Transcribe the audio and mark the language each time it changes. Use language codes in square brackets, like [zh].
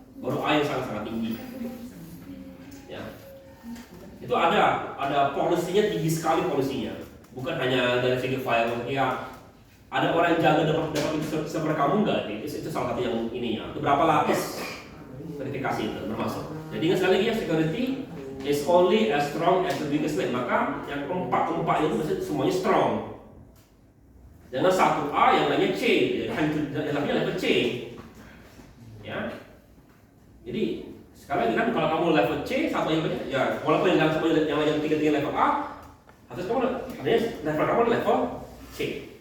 [id] Baru A yang sangat-sangat tinggi. Ya. Itu ada polisinya, tinggi sekali polisinya. Bukan hanya dari segi firewall, ya. Ada orang yang jaga dapat server kamu nggak? Itu salah satu yang ininya. Itu berapa lapis verifikasi itu termasuk. Jadi ingat sekali lagi ya, [en] security is only as strong as the weakest link. [id] Maka yang keempat itu mesti semuanya strong. Jangan satu A yang lainnya C, yang lainnya level C. Ya. Jadi sekarang kan kalau kamu level C, satu yang ya walaupun yang tiga level A, harus kamu artinya level kamu level C.